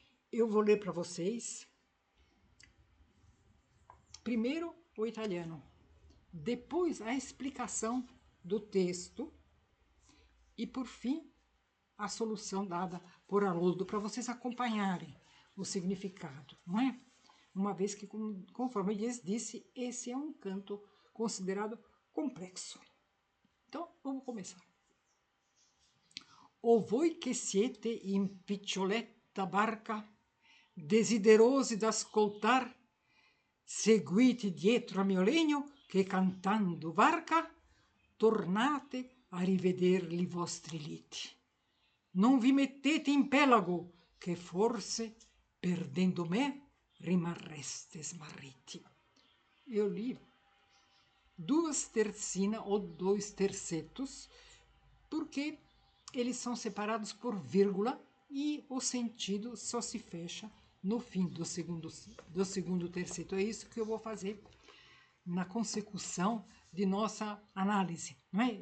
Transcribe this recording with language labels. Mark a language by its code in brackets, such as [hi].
[pt] Eu vou ler para vocês primeiro o italiano, depois a explicação do texto e, por fim, a solução dada por Haroldo, para vocês acompanharem o significado, não é? Uma vez que, conforme ele disse, esse é um canto considerado complexo. Então, vamos começar. [it] O voi che siete in piccioletta barca, desiderosi d'ascoltar, seguite dietro a mio legno che cantando varca, tornate a rivederli vostri liti. Non vi mettete in pelago, che forse, perdendo me, rimarreste smarriti. [pt] Eu li 2 tercinas ou 2 tercetos, porque eles são separados por vírgula e o sentido só se fecha no fim do segundo terceto. É isso que eu vou fazer na consecução de nossa análise, não é?